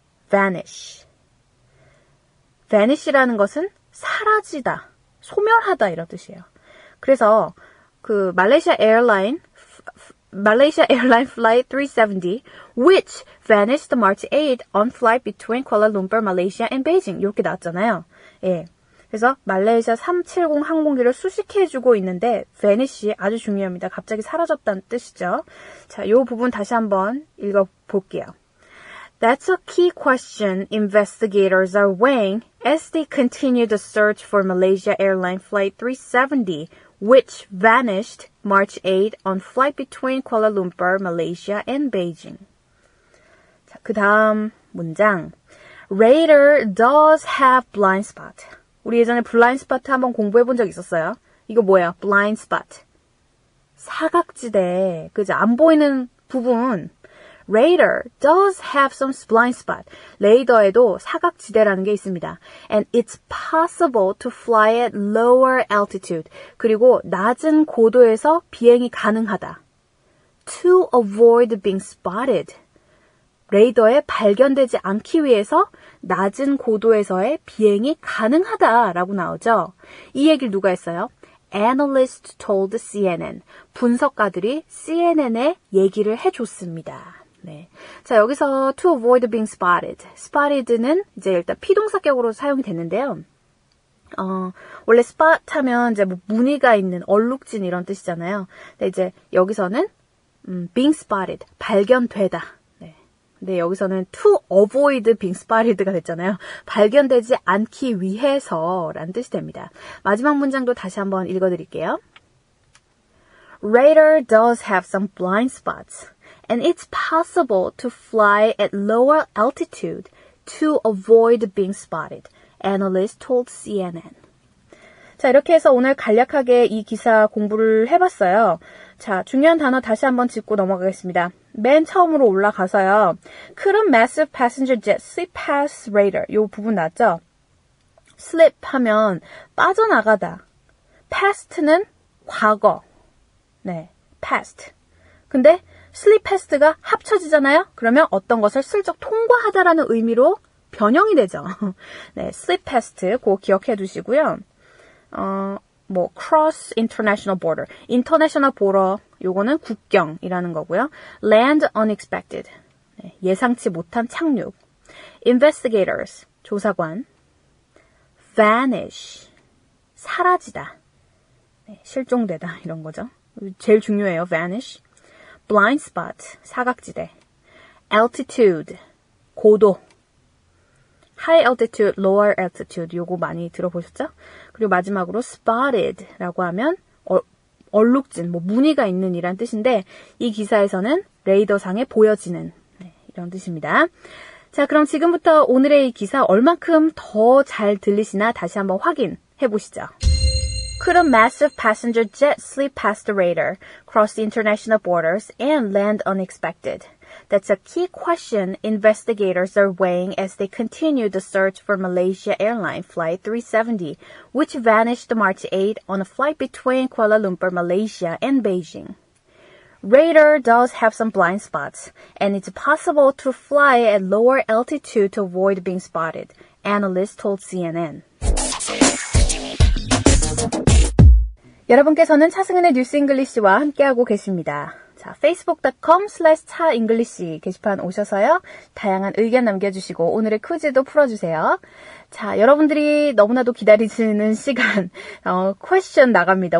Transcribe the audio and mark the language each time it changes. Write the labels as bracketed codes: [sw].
[en] vanish. [ko] vanish라는 것은 사라지다, 소멸하다 이런 뜻이에요. 그래서 그 [en] Malaysia Airline Flight 370, which vanished March 8 on flight between Kuala Lumpur, Malaysia and Beijing. [ko] 이렇게 나왔잖아요. 예. 그래서 말레이시아 370 항공기를 수식해주고 있는데 vanish 아주 중요합니다. 갑자기 사라졌다는 뜻이죠. 자, 이 부분 다시 한번 읽어볼게요. [en] That's a key question investigators are weighing as they continue the search for Malaysia Airlines Flight 370, which vanished March 8 on flight between Kuala Lumpur, Malaysia and Beijing. [ko] 자, 그 다음 문장. [en] Radar does have blind spot. [ko] 우리 예전에 blind spot 한번 공부해 본 적 있었어요. 이거 뭐예요? blind spot. 사각지대. 그죠? 안 보이는 부분. [en] Radar does have some blind spot. [ko] 레이더에도 사각지대라는 게 있습니다. [en] And it's possible to fly at lower altitude. [ko] 그리고 낮은 고도에서 비행이 가능하다. [en] To avoid being spotted. [ko] 레이더에 발견되지 않기 위해서 낮은 고도에서의 비행이 가능하다라고 나오죠. 이 얘기를 누가 했어요? [en] Analyst told CNN. [ko] 분석가들이 CNN에 얘기를 해줬습니다. 네. 자, 여기서 [en] to avoid being spotted. [ko] spotted는 이제 일단 피동사격으로 사용이 됐는데요. 원래 spot 하면 이제 뭐 무늬가 있는 얼룩진 이런 뜻이잖아요. 근데 이제 여기서는 being spotted. 발견되다. 네. 근데 여기서는 [en] to avoid being spotted [ko] 가 됐잖아요. 발견되지 않기 위해서라는 뜻이 됩니다. 마지막 문장도 다시 한번 읽어드릴게요. [en] Radar does have some blind spots. And it's possible to fly at lower altitude to avoid being spotted, analysts told CNN. [ko] 자, 이렇게 해서 오늘 간략하게 이 기사 공부를 해봤어요. 자, 중요한 단어 다시 한번 짚고 넘어가겠습니다. 맨 처음으로 올라가서요. [en] Couldn't massive passenger jet slip past radar? [ko] 요 부분 나왔죠? slip 하면 빠져나가다. past는 과거. 네, past. 근데 slip past가 합쳐지잖아요? 그러면 어떤 것을 슬쩍 통과하다라는 의미로 변형이 되죠. 네, [en] slip past [ko] 그거 기억해 두시고요. [en] cross international border. [ko] international border 요거는 국경이라는 거고요. [en] land unexpected. [ko] 네, 예상치 못한 착륙. investigators 조사관. vanish 사라지다. 네, 실종되다 이런 거죠. 제일 중요해요. vanish. blind spot, 사각지대. altitude, 고도. [en] high altitude, lower altitude, [ko] 요거 많이 들어보셨죠? 그리고 마지막으로 spotted라고 하면 얼룩진, 무늬가 있는 이란 뜻인데 이 기사에서는 레이더상에 보여지는 이런 뜻입니다. 자, 그럼 지금부터 오늘의 이 기사 얼만큼 더 잘 들리시나 다시 한번 확인해 보시죠. [en] Could a massive passenger jet slip past the radar, cross the international borders, and land unexpected? That's a key question investigators are weighing as they continue the search for Malaysia Airlines Flight 370, which vanished March 8 on a flight between Kuala Lumpur, Malaysia, and Beijing. Radar does have some blind spots, and it's possible to fly at lower altitude to avoid being spotted, analysts told CNN. [ko] 여러분께서는 차승은의 뉴스 잉글리시와 함께하고 계십니다. 자, facebook.com/차잉글리시 게시판 오셔서요. 다양한 의견 남겨주시고 오늘의 퀴즈도 풀어주세요. 자, 여러분들이 너무나도 기다리시는 시간 퀘스천 나갑니다.